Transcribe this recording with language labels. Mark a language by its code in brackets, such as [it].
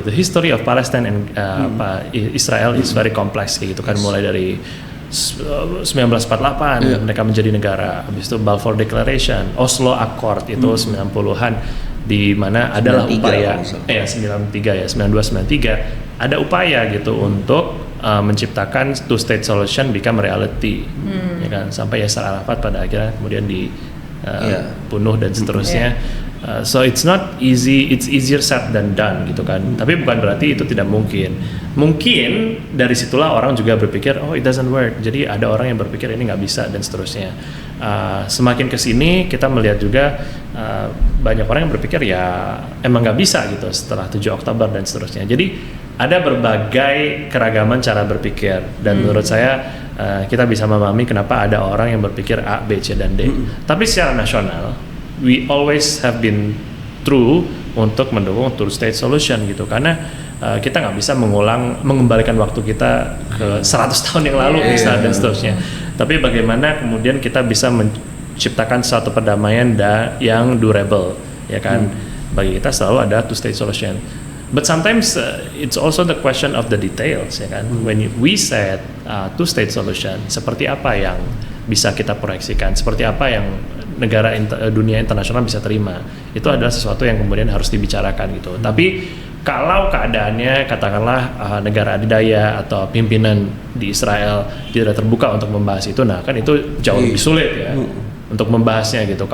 [en] The history of Palestine and Israel is very complex [id] gitu kan, mulai dari 1948 mereka menjadi negara, habis itu Balfour Declaration, Oslo Accord itu 90-an, di mana adalah upaya 92-93 ada upaya gitu untuk menciptakan two state solution [en] become reality, [id] ya kan, sampai Yasser Arafat pada akhirnya kemudian dibunuh dan seterusnya. [en] So it's not easy, it's easier said than done [id] gitu kan. Tapi bukan berarti itu tidak mungkin. Mungkin dari situlah orang juga berpikir [en] oh it doesn't work. [id] Jadi ada orang yang berpikir ini nggak bisa dan seterusnya. Semakin kesini kita melihat juga banyak orang yang berpikir ya emang nggak bisa gitu setelah 7 Oktober dan seterusnya. Jadi ada berbagai keragaman cara berpikir dan menurut saya kita bisa memahami kenapa ada orang yang berpikir A, B, C, dan D. Tapi secara nasional [en] we always have been true [id] untuk mendukung two state solution gitu, karena kita nggak bisa mengembalikan waktu kita ke 100 tahun yang lalu misalnya dan seterusnya. Tapi bagaimana kemudian kita bisa menciptakan suatu perdamaian yang durable, ya kan? Bagi kita selalu ada two state solution. [en] But sometimes it's also the question of the details, [id] ya kan? [en] When we said two state solution, [id] seperti apa yang bisa kita proyeksikan, seperti apa yang negara dunia internasional bisa terima, itu adalah sesuatu yang kemudian harus dibicarakan gitu. Tapi kalau keadaannya katakanlah negara adidaya atau pimpinan di Israel tidak terbuka untuk membahas itu, nah kan itu jauh lebih sulit ya untuk membahasnya gitu.